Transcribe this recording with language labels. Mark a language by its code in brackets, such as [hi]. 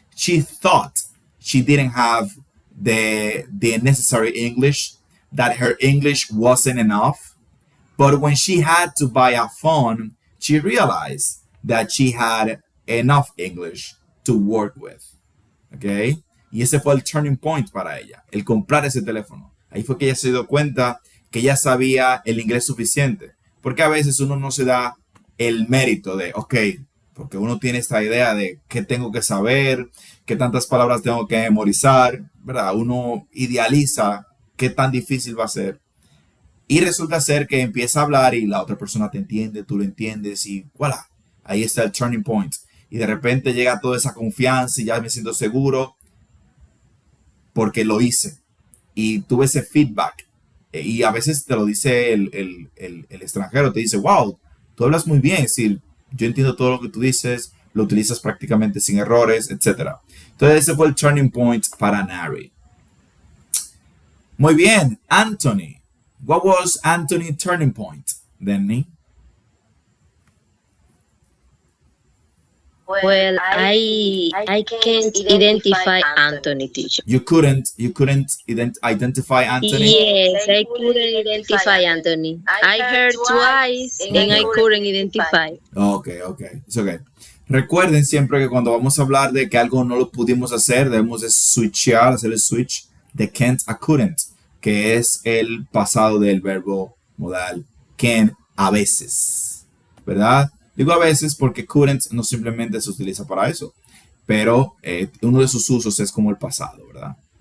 [en] she thought she didn't have the necessary English, that her English wasn't enough. But when she had to buy a phone, she realized that she had enough English to work with. ¿Ok? [es] Y ese fue el turning point para ella, el comprar ese teléfono. Ahí fue que ella se dio cuenta que ya sabía el inglés suficiente. Porque a veces uno no se da el mérito de, ok, porque uno tiene esta idea de qué tengo que saber, qué tantas palabras tengo que memorizar, ¿verdad? Uno idealiza qué tan difícil va a ser. Y resulta ser que empieza a hablar y la otra persona te entiende, tú lo entiendes y voilà, ahí está el turning point. Y de repente llega toda esa confianza y ya me siento seguro porque lo hice. Y tuve ese feedback. Y a veces te lo dice el extranjero, te dice, wow, tú hablas muy bien, es decir, yo entiendo todo lo que tú dices, lo utilizas prácticamente sin errores, etc. Entonces ese fue el turning point para Nari. Muy bien, Anthony. [en] What was Anthony's turning point, Denny? Well, I can't identify Anthony, teacher. You couldn't identify Anthony? Yes, I couldn't identify Anthony. I heard twice and I couldn't identify. Okay, it's okay. [es] Recuerden siempre que cuando vamos a hablar de que algo no lo pudimos hacer, debemos de switchear, hacer el switch de can't a couldn't, que es el pasado del verbo modal can a veces, ¿verdad? Digo a veces porque couldn't no simplemente se utiliza para eso, pero uno de sus usos es como el pasado, ¿verdad?